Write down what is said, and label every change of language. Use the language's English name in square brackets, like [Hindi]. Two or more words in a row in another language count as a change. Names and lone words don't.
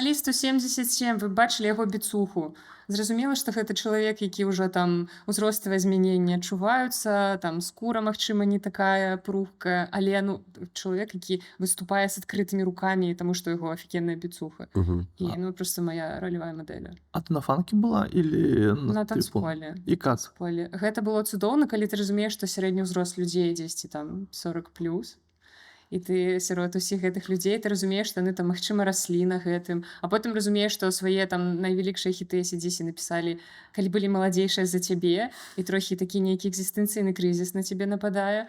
[Belarusian] Салісту 77, вы бачылі яго біцуху. Зразумела, што гэта чалавек, які ўжо там узроставыя змяненні адчуваюцца, там скура, магчыма, не такая пругкая, але чалавек, які выступае з адкрытымі рукамі, таму што яго офігенная біцуха. [Russian] І просто моя ролевая модель. А ты на фанке была или на танцполе? І как? [Belarusian] Гэта было цудоўна, калі ты разумееш, што сярэдні ўзрост людзей дзесьці там 40+. І ты сярод усіх гэтых людзей ты разумееш, што яны там магчыма раслі на гэтым, а потым разумееш, што свае там найвялікшыя хіты AC/DC напісалі, калі былі маладзейшыя за цябе, і трохі такі нейкі экзістэнцыйны крызіс на цябе нападае.